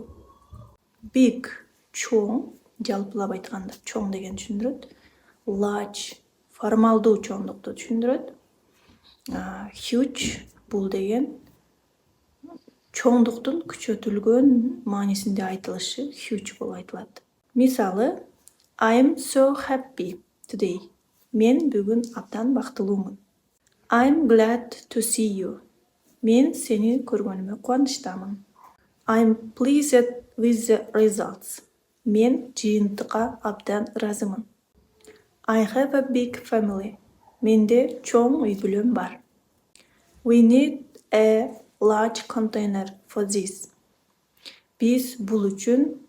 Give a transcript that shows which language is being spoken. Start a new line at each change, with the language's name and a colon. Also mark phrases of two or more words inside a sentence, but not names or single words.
Kyrgyz: Big – чоң, жалпылап айтканда чоң деген түшүндүрөт. Large – формалдуу чоңдукту түшүндүрөт. Huge – бул деген чоңдуктун күчөтүлгөн маанисинде айтылышы huge болуп айтылат. Мисалы,
English: I'm so happy today.
Kyrgyz: Мен бүгүн абдан бактылуумун.
English: I'm glad to see you.
Kyrgyz: Мен сени көргөнүмө кубанычтамын.
English: I'm pleased with the results.
Kyrgyz: Мен жыйынтыкка абдан ыраазымын.
English: I have a big family.
Kyrgyz: Менде чоң үй бүлөм бар.
English: We need a large container for this.
Kyrgyz: Биз бул үчүн